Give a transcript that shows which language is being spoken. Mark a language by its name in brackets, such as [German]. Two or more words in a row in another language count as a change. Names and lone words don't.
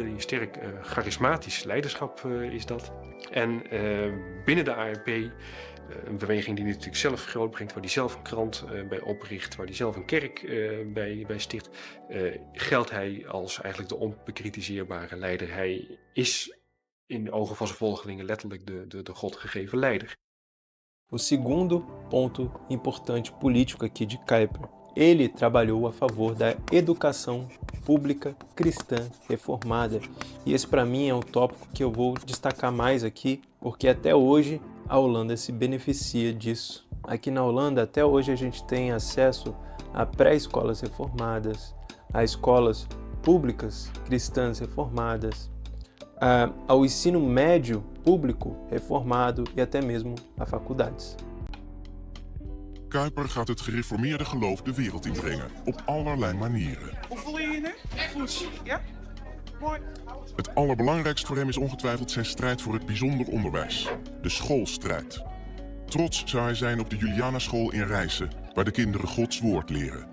[Dutch] Die sterk charismatisch leiderschap is dat. En binnen de ARP, een beweging die hij natuurlijk zelf grootbrengt, waar hij zelf een krant bij opricht, waar hij zelf een kerk bij sticht, geldt hij als eigenlijk de onbekritiseerbare leider. Hij is in de ogen van zijn volgelingen letterlijk de God gegeven leider. [Portuguese] O segundo ponto importante político aqui de Kuyper. Ele trabalhou a favor da educação pública cristã reformada. E esse para mim é um tópico que eu vou destacar mais aqui, porque até hoje a Holanda se beneficia disso. Aqui na Holanda até hoje a gente tem acesso a pré-escolas reformadas, a escolas públicas cristãs reformadas, ao ensino médio público reformado e até mesmo a faculdades. [Dutch] Kuyper gaat het gereformeerde geloof de wereld inbrengen, op allerlei manieren. Hoe voel je je nu? Goed, ja? Mooi. Het allerbelangrijkst voor hem is ongetwijfeld zijn strijd voor het bijzonder onderwijs, de schoolstrijd. Trots zou hij zijn op de Julianaschool in Rijssen, waar de kinderen Gods woord leren.